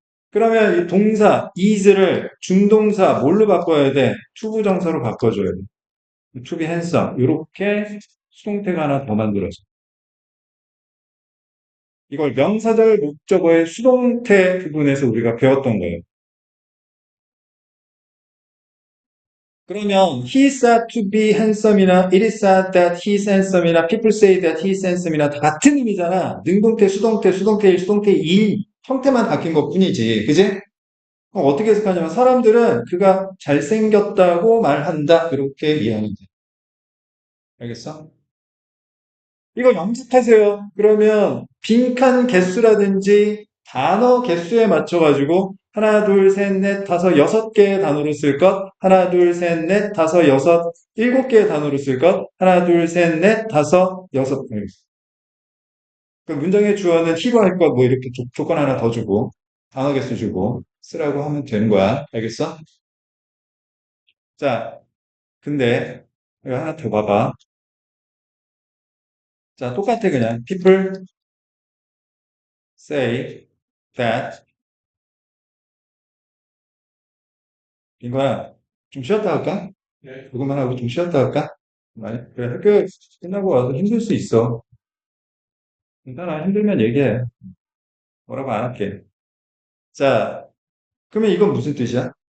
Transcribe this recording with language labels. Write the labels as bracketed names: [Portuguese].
[Korean] 그러면 이 동사 is를 준동사 뭘로 바꿔야 돼? 투부정사로 바꿔줘야 돼. to be handsome 이렇게 수동태가 하나 더 만들어져. 이걸 명사절 목적어의 수동태 부분에서 우리가 배웠던 거예요. [English] 그러면 he said to be handsome [Korean] 이나 [English] it is said that he's handsome이나 people say that he's handsome [Korean] 이나 다 같은 의미잖아. 능동태, 수동태, 수동태 1, 수동태 2 형태만 바뀐 것 뿐이지. 그지? 어떻게 해석하냐면 사람들은 그가 잘생겼다고 말한다. 이렇게 이해하면 돼. 알겠어? 이거 염색하세요. 그러면 빈칸 개수라든지 단어 개수에 맞춰가지고 하나, 둘, 셋, 넷, 다섯, 여섯 개의 단어로 쓸 것. 하나, 둘, 셋, 넷, 다섯, 여섯, 일곱 개의 단어로 쓸 것. 하나, 둘, 셋, 넷, 다섯, 여섯. 그 문장의 주어는 히로 할 것, 뭐 이렇게 조건 하나 더 주고 단어 개수 주고 쓰라고 하면 되는 거야. 알겠어? 자, 근데 이거 하나 더 봐봐. 자, 똑같아 그냥. [English] People say that [Korean] 빈거야. 좀 쉬었다 할까? 네. 그것만 하고 좀 쉬었다 할까? 그래, 학교 끝나고 와서 힘들 수 있어. 괜찮아. 힘들면 얘기해. 뭐라고 안 할게. 자, 그러면 이건 무슨 뜻이야?